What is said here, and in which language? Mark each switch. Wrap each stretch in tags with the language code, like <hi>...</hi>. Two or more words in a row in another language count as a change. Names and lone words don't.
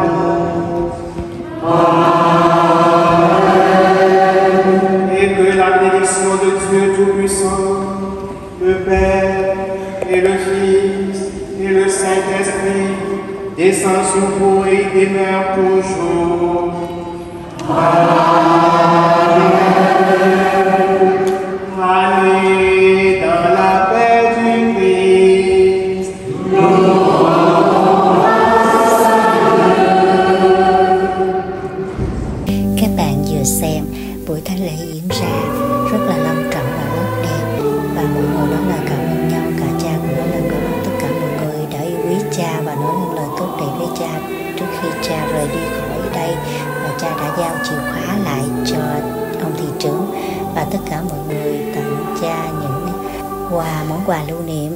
<fr>Et que la bénédiction de Dieu Tout-Puissant, le Père et le Fils et le Saint-Esprit, descend sur vous et demeure toujours. Amen. Allez dans la paix du Christ.</fr> <vi>Các bạn vừa xem buổi thánh lễ diễn ra rất là long trọng và rất đẹp, và mọi người nói là cảm ơn nhau. Cả cha cũng nói là cảm ơn tất cả mọi người đã yêu quý cha và nói những lời tốt đẹp với cha trước khi cha rời đi khỏi đây, và cha đã giao chìa khóa lại cho ông thị trưởng và tất cả mọi người tặng cha những món quà lưu niệm.</vi>